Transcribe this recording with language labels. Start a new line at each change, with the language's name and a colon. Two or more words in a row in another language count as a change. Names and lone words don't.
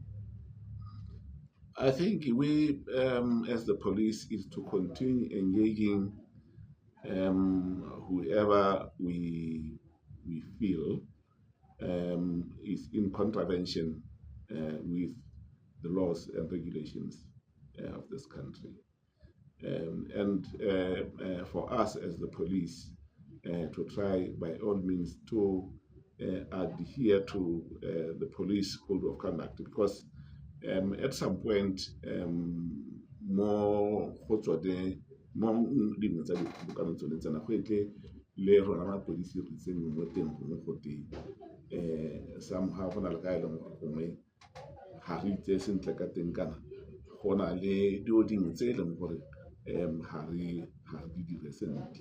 English: I think we, as the police, is to continue engaging whoever we feel is in contravention with the laws and regulations of this country. And for us as the police to try by all means to adhere to the police code of conduct, because at some point
Tswana: mo dingwe tsa dikgobokano tsone tsena go etle le rona mapodisi re tseneng mo teng gongwe go teng somehow go na le ka e leng gore gongwe ga re itse sentle ka teng, kana go na le dio dingwe tse e leng gore ga re di dire sentle.